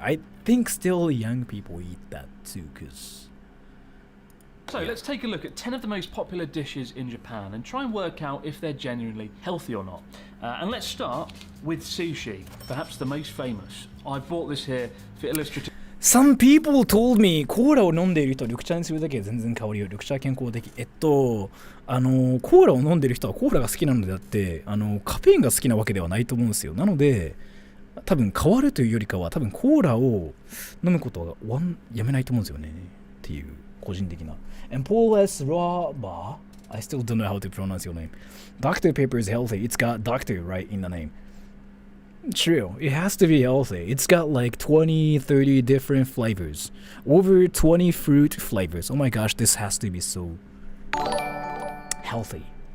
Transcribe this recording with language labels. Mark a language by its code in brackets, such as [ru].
[en] I think still young people eat that too, because... So let's take a look at 10 of the most popular dishes in Japan and try and work out if they're genuinely healthy or not. And let's start with sushi, perhaps the most famous. I bought this here for illustrative. Some people told me [ja] コーラを飲んでいる人は緑茶にするだけで全然香りよ。緑茶は健康的。コーラを飲んでいる人はコーラが好きなのであって、カフェインが好きなわけではないと思うんですよ。なので、多分変わるというよりかは、多分コーラを飲むことはやめないと思うんですよね。っていう個人的な。And Paul S. [en] Raba, I still don't know how to pronounce your name. Dr. Pepper is healthy. It's got doctor right in the name. True, it has to be healthy. It's got like 20, 30 different flavors. Over 20 fruit flavors. Oh my gosh, this has to be so healthy.